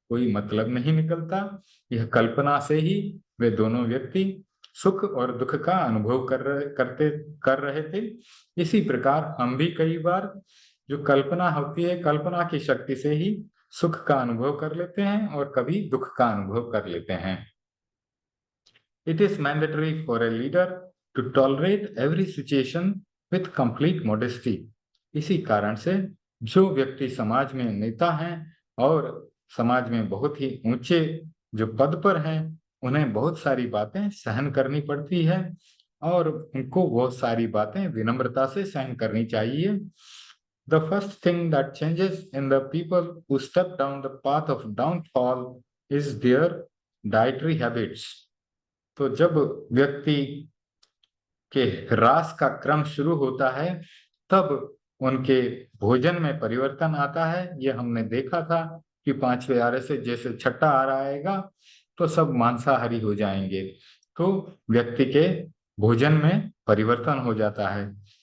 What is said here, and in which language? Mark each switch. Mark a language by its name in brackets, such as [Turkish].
[Hindi] कोई मतलब नहीं निकलता। यह कल्पना से ही वे दोनों व्यक्ति सुख और दुख का अनुभव कर रहे थे। इसी प्रकार हम भी कई बार जो कल्पना होती है, कल्पना की शक्ति से ही सुख का अनुभव कर लेते हैं और कभी दुख का अनुभव कर लेते हैं। [English] It is mandatory for a leader to tolerate every situation with complete modesty. [Hindi] इसी कारण से जो व्यक्ति समाज में नेता हैं और समाज में बहुत ही ऊंचे जो पद पर हैं, उन्हें बहुत सारी बातें सहन करनी पड़ती है और उनको बहुत सारी बातें विनम्रता से सहन करनी चाहिए। [English] The first thing that changes in the people who step down the path of downfall is their dietary habits. [Hindi] तो जब व्यक्ति के ह्रास का क्रम शुरू होता है, तब उनके भोजन में परिवर्तन आता है। ये हमने देखा था कि 5वें आरे से जैसे छठा आरा आएगा तो सब मांसाहारी हो जाएंगे, तो व्यक्ति के भोजन में परिवर्तन हो जाता है।